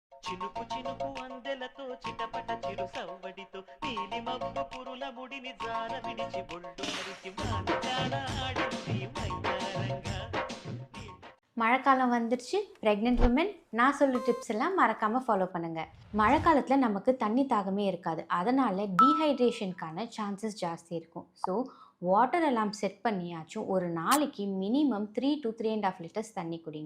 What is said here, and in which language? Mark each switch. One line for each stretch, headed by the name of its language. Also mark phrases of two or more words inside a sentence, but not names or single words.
Telugu: చినుకు చినుకు అందెలతో చిటపట చిరు సవ్వడితో నీలి మబ్బు కురుల ముడిని జార విడిచి ఒళ్ళు మరిచి మానగాడ ఆడింది మైదారంగా.
Tamil: மழைக்காலம் வந்துருச்சு.
English: pregnant women
Tamil: நான் சொல்ற டிப்ஸ் எல்லாம் மறக்காமல் ஃபாலோ பண்ணுங்கள். மழை காலத்தில் நமக்கு தண்ணி தாகமே இருக்காது. அதனால் டீஹைட்ரேஷனுக்கான சான்சஸ் ஜாஸ்தி இருக்கும்.
English: so water alarm set
Tamil: பண்ணியாச்சும் ஒரு நாளைக்கு
English: minimum 3 to 3.5 liters
Tamil: தண்ணி குடிங்க.